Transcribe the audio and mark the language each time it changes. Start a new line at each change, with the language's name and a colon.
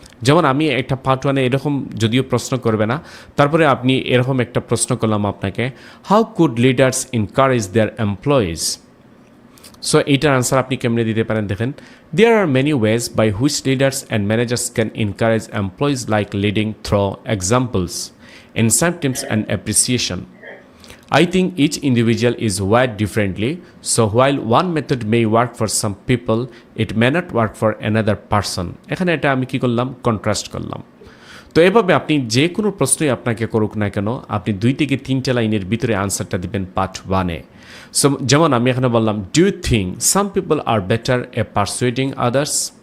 Bangla: যেমন আমি একটা পার্ট 1-এ এরকম যদিও প্রশ্ন করবে না, তারপরে আপনি এরকম একটা প্রশ্ন করলাম আপনাকে,
English: How could leaders encourage their employees.
Bangla: So এইটার আনসার আপনি কেমনে দিতে পারেন দেখেন,
English: There are many ways by which leaders and managers can encourage employees like leading through examples, incentives and appreciation. I think each individual is wired differently, so while one method may work for some people, it may not work for another person.
Bangla: এখানে এটা আমি কি করলাম, contrast করলাম। তো এভাবে আপনি যে কোনো প্রশ্নই আপনাকে করুক না কেন, আপনি 2 থেকে 3টা লাইনের ভিতরে আনসারটা দিবেন পার্ট 1-এ। সো যেমন আমি এখানে বললাম,
English: Do you think some people are better persuading others.